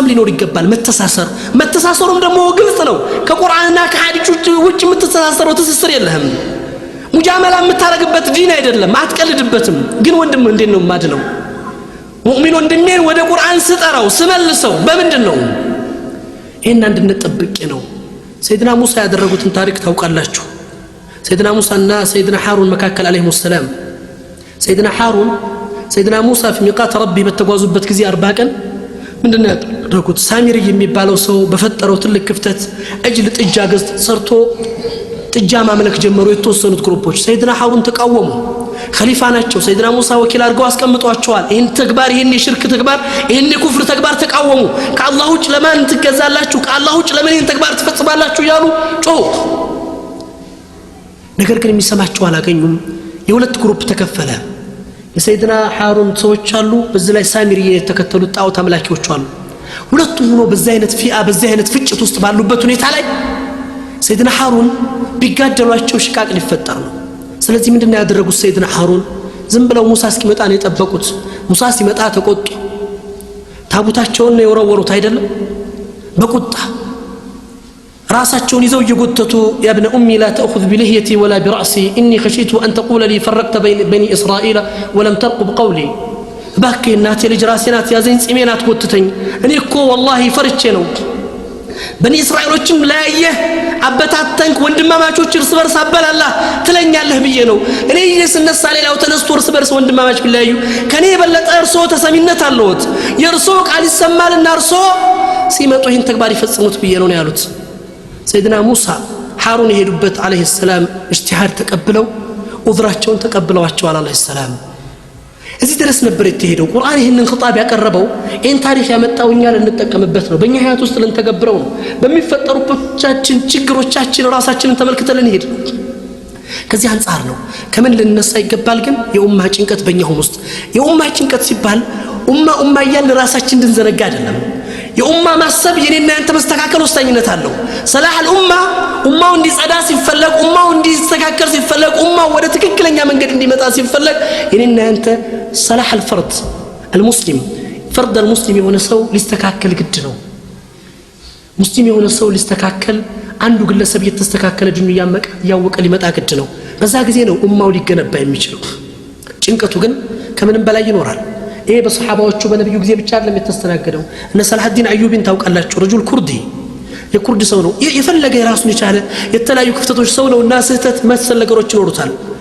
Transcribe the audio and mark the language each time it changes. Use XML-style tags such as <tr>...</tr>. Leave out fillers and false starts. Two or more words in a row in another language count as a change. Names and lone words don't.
<am>ሊኖር ይገባል መተሳሰሩም ደግሞ ግልጽ ነው ከቁርአንና ከሐዲስ ውጭ የምትተሳሰረው ትስስር የለህም ሙጃመላ የምታረግበት ዲን አይደለም አትቀልድበትም ግን ወንድም እንዴት ነው ማድነው ሙእሚን ወንድሜን ወደ ቁርአን ስጠራው ስመልሰው በምንድነው ይሄን አንድነት ጠብቄ ነው سيدنا موسى ያደረጉትን ታሪክ ታውቃላችሁ سيدنا موسى እና سيدنا هارون መካከል عليهم</am> <ar>السلام سيدنا هارون سيدنا موسى في ميقات ربي</ar> <am>በተጓዙበት ጊዜ 40 ቀን ምንድነው ያደረጉት ሳሚሪ የሚባለው ሰው በፈጠረው ትልቅ ክፍተት እጅል ጥጃ ገዝ ሰርቶ ጥጃ ማምለክ ጀመሩ የተወሰኑት ግሩፖች سيدنا هارون ተቃወሙ خليفه ናቸው سيدنا موسى ወኪል አድርገው አስቀምጧቸዋል ይሄን ተግባር ይሄን የሽርክ ተግባር ይሄን የኩፍር ተግባር ተቃወሙ ከአላህ ውጭ ለማን ትገዛላችሁ ከአላህ ውጭ ለምን ይሄን ተግባር ትፈጽማላችሁ ያሉ ጮሁ ነገር ግን የሚሰማቸው አላገኙም የሁለት ግሩፕ ተከፈለ የሰይድና ሃሩን ሰዎች አሉ በዚህ ላይ ሳሚሪ የተከተሉት ጣዖት አምላኪዎች አሉ ሁለቱም ሆኖ በዚህ አይነት ፊአ በዚህ አይነት ፍጭት ውስጥ ባሉበት ሁኔታ ላይ ሰይድና ሃሩን ቢጋደሏቸው ሽቃቅ ሊፈጠር ነው ስለዚህ ምንድነው ያደረጉት ሰይድና ሃሩን ዝም ብለው ሙሳ እስኪመጣ ነው የጠበቁት ሙሳ ሲመጣ ተቆጡ ታቡታቸውን ነው የወረወሩት አይደለም በቁጣ ራሳቸውን ይዘው እየጎተቱ</am> <ar>يا ابن امي لا تاخذ بلحيتي ولا براسي اني خشيت ان تقول لي فرقت بين بني اسرائيل ولم ترقب قولي باكي</ar> <am>እናቴ ልጅ ራሴናት ያዘኝ ጺሜናት ጎትተኝ እኔ እኮ والله ፈርቼ ነው በኒ እስራኤሎችም ላየ አበታተንክ ወንድማማቾች እርስ በርስ አበላላ ትለኛለህ ብዬ ነው እኔ እየስነሳ ሌላው ተነስቶ እርስ በርስ ወንድማማች ቢለያዩ ከኔ የበለጠ እርሶ ተሰሚነት አለዎት የእርሶ ቃል ይሰማልና እርሶ ሲመጡ ይህን ተግባር ይፈጽሙት ብዬ ነው ያሉት</am> <ar>سيدنا موسى حارون يهدبت عليه السلام اجتهاد تقبلوا</ar> <am>وذراቸውን ተቀብለዋቸዋል</am> <ar>عليه السلام</ar> <am>እዚህ ድረስ ነበር የተሄደው ቁርአን ይሄንን خطاب ያቀረበው ይሄን ታሪክ ያመጣውኛ ለንጠቀምበት ነው በእኛ ህይወት ውስጥ ለንተገብረው ነው በሚፈጠሩባችን ችግሮቻችን ራሳችንን ተመልክተን እንሄድ ከዚህ አንፃር ነው ከምን ልንነሳ ይገባል ግን የኡማ ጭንቀት በእኛው ውስጥ የኡማ ጭንቀት ሲባል ኡማ ይያል ራሳችን እንድንዘነጋ አይደለም የኡማ ማሰብ የኔና ያንተ መስተካከል ወሳኝነት አለው ሰላህ ኡማው እንዲጸዳ ሲፈለግ ኡማው እንዲስተካከል ሲፈለግ ኡማው ወደ ትክክለኛ መንገድ እንዲመጣ ሲፈለግ የኔና ያንተ ሰላህ</am> <ar>الفرد المسلم فرد المسلم</ar> <am>የሆነ ሰው ሊስተካከል ግድ ነው ሙስሊም የሆነ ሰው ሊስተካከል አንዱ ግለሰብ የተስተካከለ ድኑ ያወቀ ሊመጣ ግድ ነው በዛ ጊዜ ነው ኡማው ሊገነባ የሚችለው ጭንቀቱ ግን ከምንም በላይ ይኖራል ይሄ በሱሐባዎቹ በነብዩ ጊዜ ብቻ አይደለም የተስተናገደው እነ ሰላሐዲን አዩቢን ታውቃላችሁ</am> <ar>رجل كردي</ar> <am>የኩርድ ሰው ነው የፈለገ የራሱን የቻለ የተለያዩ ክፍተቶች ሰው ነውና ስህተት መሰል ነገሮች ይኖሩታል</am>